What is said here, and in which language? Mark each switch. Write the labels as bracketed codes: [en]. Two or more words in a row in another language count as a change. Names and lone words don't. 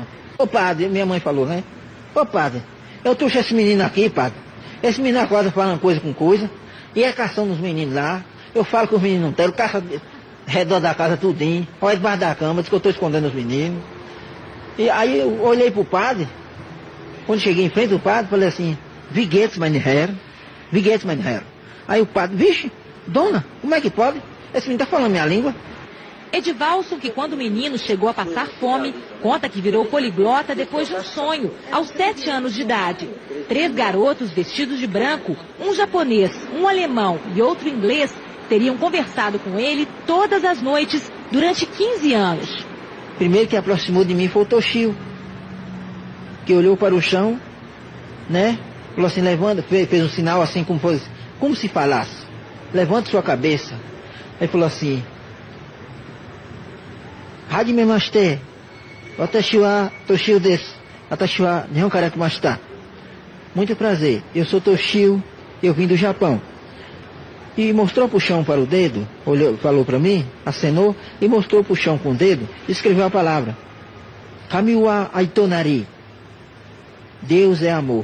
[pt] Ô padre, minha mãe falou, né? Ô padre, eu trouxe esse menino aqui, padre, esse menino agora falando coisa com coisa, e é caçando os meninos lá, eu falo que os meninos não tem, eu caço ao redor da casa tudinho, olha debaixo da cama, diz que eu tô escondendo os meninos. E aí eu olhei pro padre, quando cheguei em frente do padre, falei assim, [de] wie geht's mein Herr? Wie geht's mein Herr? [pt] Aí o padre, vixe, dona, como é que pode? Esse menino tá falando minha língua. Edivalson, que quando o menino chegou a passar fome, conta que virou poliglota depois de um sonho, aos 7 anos de idade. 3 garotos vestidos de branco, um japonês, um alemão e outro inglês, teriam conversado com ele todas as noites durante 15 anos. Primeiro que aproximou de mim foi o Toshio, que olhou para o chão, né? Falou assim, levanta, fez um sinal assim como se falasse, levanta sua cabeça. Aí falou assim, [ja] はじめまして、わたしはトシオです、わたしは日本から来ました. [pt] Muito prazer, eu sou Toshio, eu vim do Japão. E mostrou para o chão para o dedo, olhou, falou para mim, acenou, e mostrou para o chão com o dedo, e escreveu a palavra, [ja] 神は愛となり, [pt] Deus é amor.